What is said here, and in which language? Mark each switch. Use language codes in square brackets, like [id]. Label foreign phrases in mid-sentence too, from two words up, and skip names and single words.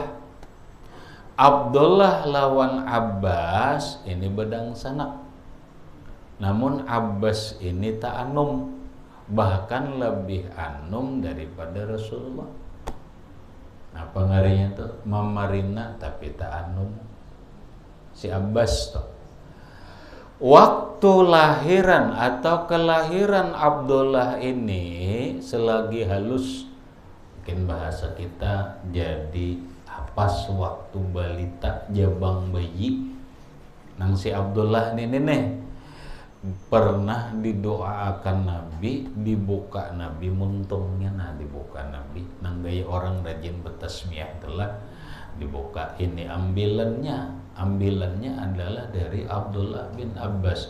[bjn] Abdullah lawan Abbas ini bedang sanak. Namun Abbas ini ta'anum, bahkan lebih anum daripada Rasulullah. Apa ngarinya tuh? Mamarina tapi ta'anum. [id] Si Abbas tuh. Waktu lahiran atau kelahiran Abdullah ini selagi halus, mungkin bahasa kita jadi pas waktu balita jabang bayi, [bjn] nang si Abdullah ini nih pernah didoakan Nabi, dibuka Nabi muntungnya, dibuka Nabi nang gaya orang rajin bertasmiyah telah dibuka. [id] Ini ambilannya adalah dari Abdullah bin Abbas.